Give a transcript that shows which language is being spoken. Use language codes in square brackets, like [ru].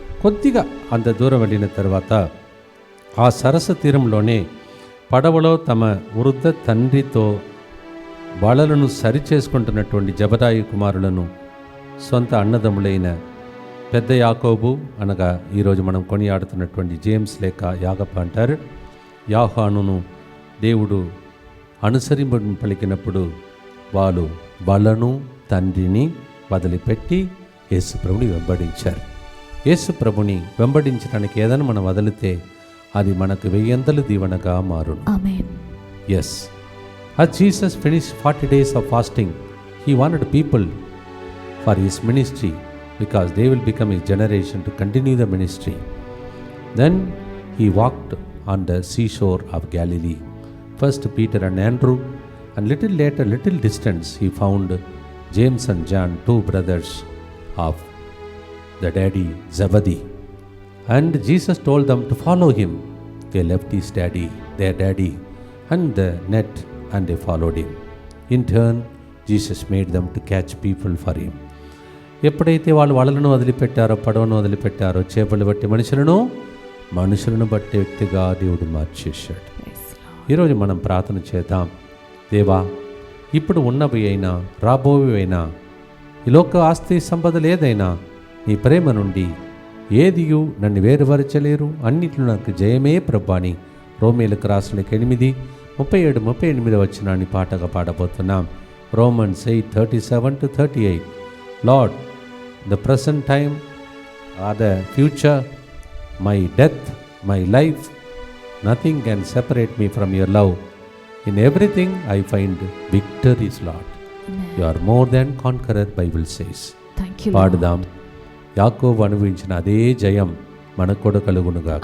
[te] కొద్దిగా అంత దూరం వెళ్ళిన తర్వాత ఆ సరస్సు తీరంలోనే పడవలో తమ వృద్ధ తండ్రితో వలలను సరిచేసుకుంటున్నటువంటి జబదాయి కుమారులను సొంత అన్నదమ్ములైన పెద్ద యాకోబు అనగా ఈరోజు మనం కొనియాడుతున్నటువంటి జేమ్స్ లేక యాగప్ప అంటారు, యాహానును దేవుడు అనుసరింపని పలికినప్పుడు వాళ్ళు వలను తండ్రిని వదిలిపెట్టి యేసుప్రభుని వెంబడించారు. యేసుప్రభుని వెంబడించడానికి ఏదైనా మనం వదిలితే అది మనకు 1000 దీవెనగా మారును. ఆమేన్. [en] Yes. As Jesus finished 40 days of fasting, he wanted people for his ministry because they will become his generation to continue the ministry. Then he walked on the seashore of Galilee. First Peter and Andrew, and little later, little distance, he found James and John, 2 brothers of the daddy Zebedee. And Jesus told them to follow him. They left his daddy, their daddy, and the net, and they followed him. In turn, Jesus made them to catch people for him. [te] ఎప్పుడైతే వాళ్ళు వలలను వదిలిపెట్టారో, పడవను వదిలిపెట్టారో, చేపలు బట్టి మనుషులను బట్టే వ్యక్తిగా దేవుడు మార్చేశాడు. ఈరోజు మనం ప్రార్థన చేద్దాం. దేవా, ఇప్పుడు ఉన్నవి అయినా రాబోవి అయినా ఈ లోక ఆస్తి సంపదలు ఏదైనా నీ ప్రేమ నుండి ఏదియు నన్ను వేరుపరచలేరు, అన్నిట్లో నాకు జయమే ప్రభు అని రోమీయులకు రాసిన 8:37-38 వచనాన్ని పాటగా పాడబోతున్నాం. [en] Romans 8:37-38. Lord, the present time or the future, my death, my life, nothing can separate me from your love. In everything I find victory, Lord. You are more than conqueror, Bible says. Thank you, [te] పాడుదాం. యాకోబు అనుభవించిన అదే జయం మనకు కూడా కలుగునుగా.